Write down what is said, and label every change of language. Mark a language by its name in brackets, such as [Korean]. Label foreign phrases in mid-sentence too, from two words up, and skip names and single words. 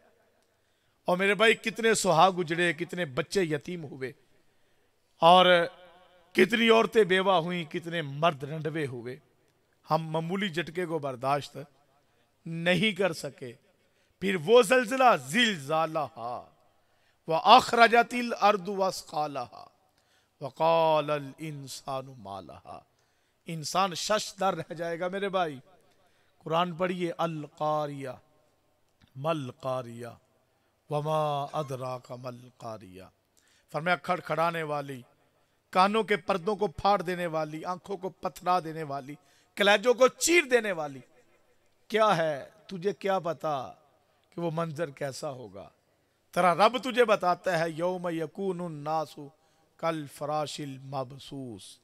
[Hindi] और मेरे भाई, कितने सुहाग उजड़े, कितने बच्चे यतीम हुए और कितनी औरतें बेवा हुई, कितने मर्द रंडवे हुए। हम मामूली झटके को बर्दाश्त नहीं कर सके। फिर वो जलजला, [Arabic] زلزالها وأخرجت الأرض أثقالها وقال الإنسان ما لها. [Hindi] इंसान शशदर रह जाएगा मेरे भाई। कुरान पढ़िए, [Arabic] القارعة ما القارعة وما أدراك ما القارعة. [Hindi] फरमाया खड़खड़ाने वाली, कानों के पर्दों को फाड़ देने वाली, आंखों को पथरा देने वाली, कलेजों को चीर देने वाली। क्या है, तुझे क्या पता कि वो मंजर कैसा होगा? [Arabic] तेरा रब तुझे बताता है, يوم يكون الناس كالفراش المبثوث.